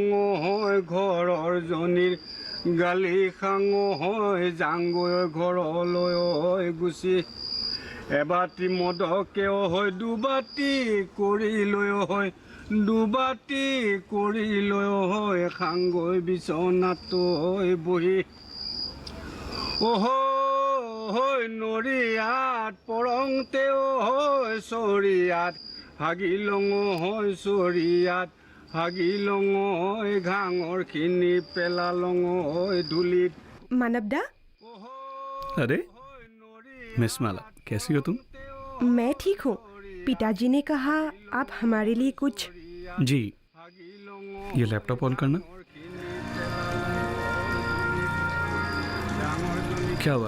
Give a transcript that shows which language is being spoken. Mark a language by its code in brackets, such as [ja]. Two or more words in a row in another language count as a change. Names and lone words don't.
[as] হয় ঘৰৰ জনীৰ গালি খাং হয় যাংগৈ ঘৰলৈ হয় গুচি এবাটি মদকেও হয় দুবাটি কৰি লৈ হয় দুবাটি কৰি লৈ হয় খাংগৈ বিচনাটো হয় বহি হয় নৰিয়াত পৰংতেও হয় চৰিয়াত হাগিলং হয় চৰিয়াত হাগিলং হয় ঘাঙৰ খিনি পেলালং হয় ধূলিত। [hi] मानवदा, अरे मिस माला, कैसी हो तुम? मैं ठीक हूँ। पिताजी ने कहा आप हमारे लिए कुछ। जी, ये लैपटॉप ऑन करना। क्या हुआ?